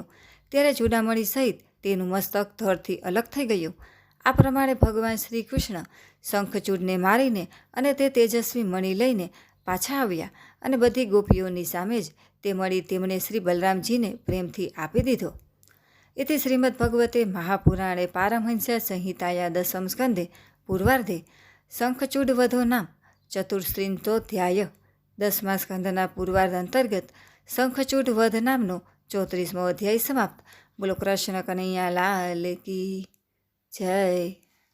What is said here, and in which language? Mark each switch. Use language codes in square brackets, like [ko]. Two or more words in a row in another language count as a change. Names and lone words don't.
[gu] ત્યારે ચૂડામણી સહિત તેનું મસ્તક ધડથી અલગ થઈ ગયું. આ પ્રમાણે ભગવાન શ્રી કૃષ્ણ શંખચૂડને મારીને અને તે તેજસ્વી મણી લઈને પાછા આવ્યા અને બધી ગોપીઓની સામે જ તે મણી તેમણે શ્રી બલરામજીને પ્રેમથી આપી દીધો. [sa] इति श्रीमद्भगवते महापुराणे पारमहंस्या संहिताया दशम स्कंदे पूर्वार्धे शंखचूडवधो नाम चतुर्स्त्रिंशोऽध्याय [gu] 10મા સ્કંદના પૂર્વાર્ધ અંતર્ગત શંખચૂડ વધ નામનો 34મો અધ્યાય સમાપ્ત. [hi] बोलो कृष्ण कन्हैया लाल की जय.